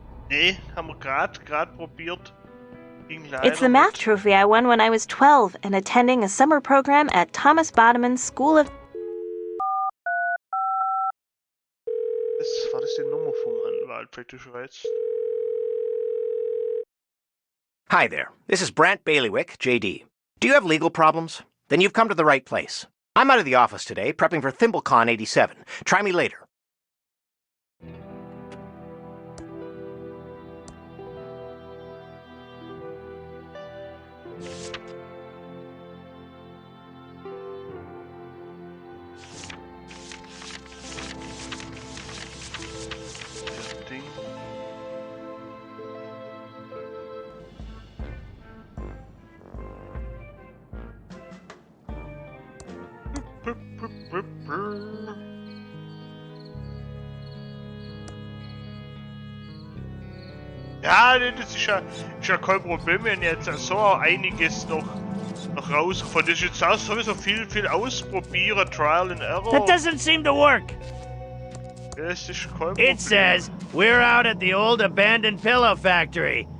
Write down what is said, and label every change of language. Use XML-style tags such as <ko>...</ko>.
<de>Nee, haben wir grad probiert. Ging leider</de> <en>It's the math</en> <de>nicht.</de> <en>trophy I won when I was 12 and attending a summer program at Thomas Bodeman's School of...</en> <de>War das die Nummer vom Anwalt, praktisch jetzt?</de> <en>Hi there. This is Brant Bailiwick, JD. Do you have legal problems? Then you've come to the right place. I'm out of the office today, prepping for ThimbleCon 87. Try me later.</en> <de>Ja, das ist ja kein Problem, wenn jetzt so einiges noch rausgefunden ist. Jetzt auch sowieso viel ausprobieren, Trial and Error.</de> <en>That doesn't seem to work.</en> <de>Das ist kein Problem.</de> <en>It says, we're out at the old abandoned pillow factory.</en>